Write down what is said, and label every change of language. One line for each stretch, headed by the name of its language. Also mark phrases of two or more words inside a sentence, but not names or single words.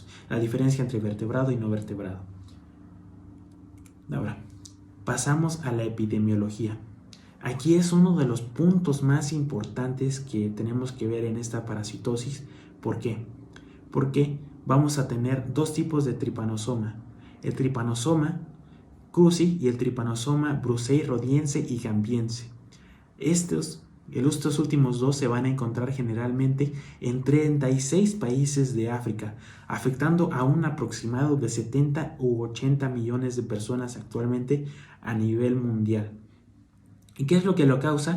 Spanish: La diferencia entre vertebrado y no vertebrado. Ahora, pasamos a la epidemiología. Aquí es uno de los puntos más importantes que tenemos que ver en esta parasitosis. ¿Por qué? Porque vamos a tener dos tipos de Trypanosoma. El Trypanosoma cruzi y el Trypanosoma brucei rhodiense y gambiense. Estos últimos dos se van a encontrar generalmente en 36 países de África, afectando a un aproximado de 70 u 80 millones de personas actualmente a nivel mundial. ¿Y qué es lo que lo causa?